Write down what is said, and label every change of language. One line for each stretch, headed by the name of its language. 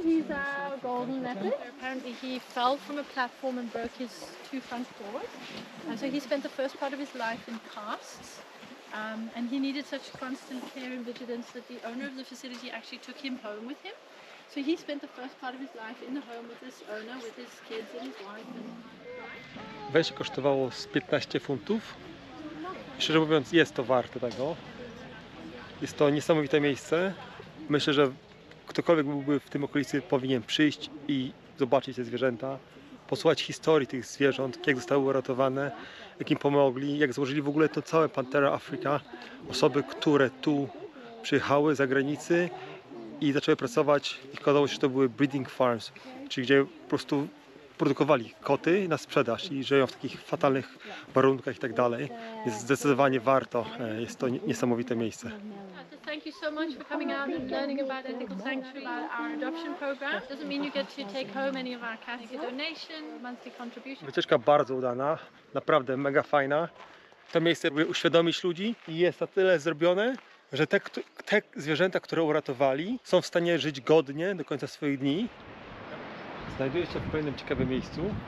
English: He's our golden leopard. Apparently he fell from a platform and broke his two front paws. And so he spent the first part of his life in casts. And he needed such constant care and vigilance that the owner of the facility actually took him home with him. So he spent the first part of his life in the home with this owner, with his kids and his wife.
Polish: Wejście kosztowało z 15 funtów. Szczerze mówiąc, jest to warte tego. Jest to niesamowite miejsce. Myślę, że ktokolwiek byłby w tym okolicy, powinien przyjść i zobaczyć te zwierzęta, posłuchać historii tych zwierząt, jak zostały uratowane, jak im pomogli, jak złożyli w ogóle to całe Panthera Africa. Osoby, które tu przyjechały z zagranicy i zaczęły pracować i okazało się, że to były breeding farms, czyli gdzie po prostu produkowali koty na sprzedaż i żyją w takich fatalnych warunkach i tak dalej. Jest zdecydowanie warto, jest to niesamowite miejsce.
English: Thank you so much for coming out and learning about Ethical Sanctuary, about our adoption program. Doesn't mean you get to take home any of our cats. It's a donation, monthly contribution.
Polish: Wycieczka bardzo udana, naprawdę mega fajna. To miejsce próbuje uświadomić ludzi i jest na tyle zrobione, że te zwierzęta, które uratowali, są w stanie żyć godnie do końca swoich dni. Znajduję się w kolejnym ciekawym miejscu.